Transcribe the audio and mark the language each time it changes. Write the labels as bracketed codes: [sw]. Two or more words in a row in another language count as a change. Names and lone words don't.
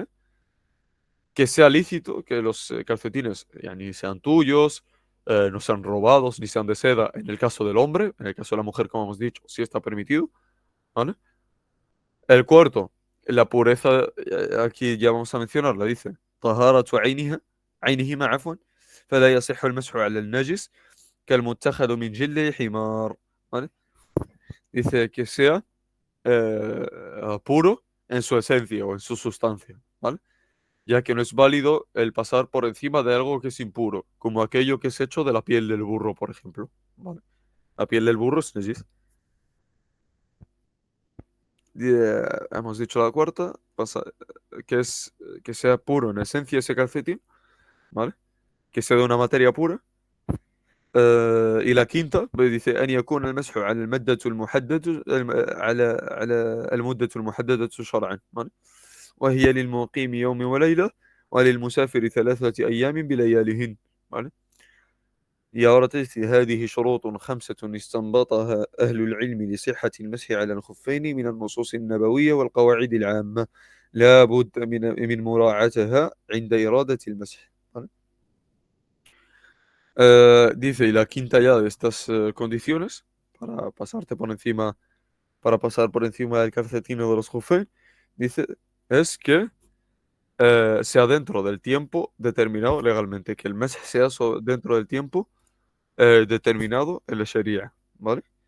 [es] Que sea lícito que los calcetines yani sean tuyos, no sean robados, ni sean de seda en el caso del hombre, en el caso de la mujer, como hemos dicho, sí está permitido, ¿vale? El cuarto, la pureza, aquí ya vamos a mencionarla, dice, [ar] طهارة عينها عينهما عفوا فلا يصح المسح على النجس كالمتخذ من جلد حمار. [es] ¿Vale? Dice que sea puro en su esencia o en su sustancia, ¿vale? Ya que no es válido el pasar por encima de algo que es impuro, como aquello que es hecho de la piel del burro, por ejemplo, ¿vale? La piel del burro es najis. Hemos dicho la cuarta, que es que sea puro en esencia ese calcetín, ¿vale? Que sea de una materia pura. Y la quinta dice [ar] أن يكون المسح على المادة المحددة على المدة المحددة شرعا، ¿vale? وهي للمقيم يوم وليلة وللمسافر 3 أيام بلياليهن، [es] ¿vale? Y ahora te dice [ar] هذه شروط خمسة استنبطها أهل العلم لصحة المسح على الخفين من النصوص النبوية والقواعد العامة لا بد من مراعاتها عند إرادة المسح. [es] ¿Vale? Dice, y la quinta ya de estas condiciones para pasarte por encima, para pasar por encima del calcetín o de los jufés, dice, es que sea dentro del tiempo determinado legalmente, que el mes sea dentro del tiempo determinado en la Sharia, ¿vale?